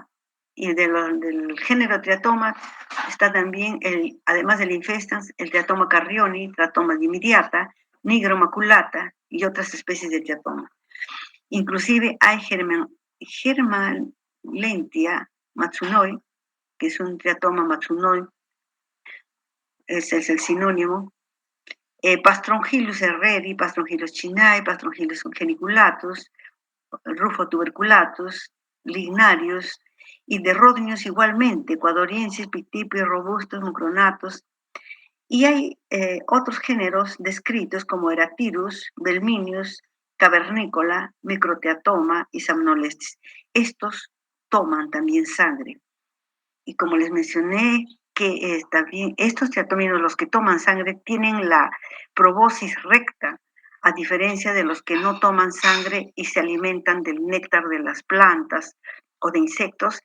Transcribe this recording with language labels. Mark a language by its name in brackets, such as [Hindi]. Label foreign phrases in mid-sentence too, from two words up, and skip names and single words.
[Spanish] Y del género Triatoma está también, además del infestans, el Triatoma carrioni, Triatoma dimidiata, Nigro maculata y otras especies de Triatoma. Inclusive hay Germalentia matsunoi, que es un Triatoma matsunoi, ese es el sinónimo. Pastrongylus herreri, Pastrongylus chinai, Pastrongylus geniculatus, Rufo tuberculatus, lignarius, y de Rhodnius igualmente, ecuadoriensis, pictipis, robustos, mucronatos. Y hay otros géneros descritos como Eractirus, Belminius, Cavernícola, Microteatoma y Samnolestis. Estos toman también sangre. Y como les mencioné, que también estos triatóminos, los que toman sangre, tienen la probosis recta, a diferencia de los que no toman sangre y se alimentan del néctar de las plantas o de insectos.